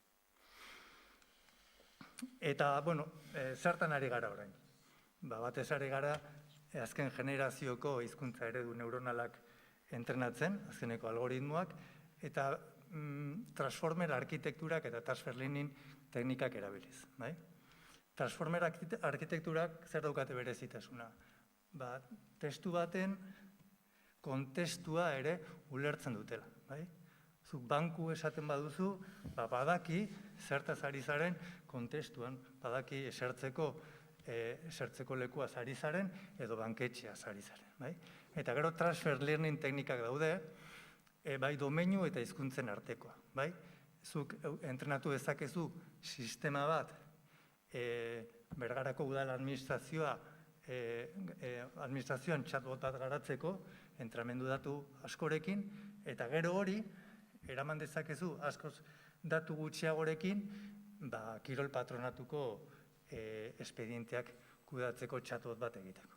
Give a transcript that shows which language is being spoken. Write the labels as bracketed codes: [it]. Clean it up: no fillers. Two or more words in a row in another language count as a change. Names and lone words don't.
[eu] Eta, zertan ari gara orain? Batez ari gara azken generazioko hizkuntza eredu neuronalak entrenatzen, azkeneko algoritmoak, eta transformer arkitekturak eta [en] transfer learning [eu] teknikak erabiliz. Transformer arkitekturak zer daukate berezitasuna? Testu baten kontestua ere ulertzen dutela. Zuk banku esaten baduzu, badaki zertaz ari zaren kontestuan, badaki esertzeko lekua ari zaren edo banketxea ari zaren. Eta gero [en] transfer learning [eu] teknikak daude, bai domeinu eta hizkuntzen artekoa. Zuk entrenatu dezakezu sistema bat, Bergarako udal administrazioan chatbot bat garatzeko, entrenamendu datu askorekin, eta gero hori, eraman dezakezu askoz datu gutxiagorekin, kirol patronatuko espedienteak kudeatzeko chatbot bat egiteko.